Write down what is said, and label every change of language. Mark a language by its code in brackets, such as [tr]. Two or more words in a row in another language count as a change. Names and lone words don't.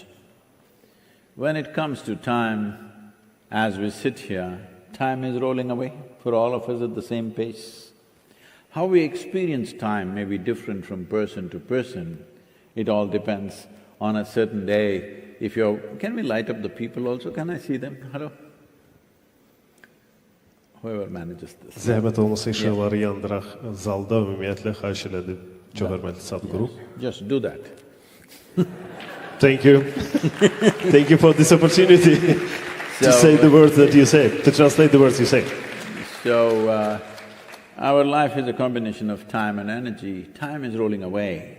[en] When it comes to time, as we sit here, time is rolling away for all of us at the same pace. How we experience time may be different from person to person. It all depends on a certain day. If you're… Can we light up the people also? Can I see them? Hello? Whoever manages this. [az] Zəhmət olmasa işıqları yandıraq zalda ümumiyyətlə xahiş elədi çox hörmətli Sadhguru. [en] Just do that. Thank you. Thank you for this opportunity to say the words that you say, to translate the words you say. So, our life is a combination of time and energy. Time is rolling away.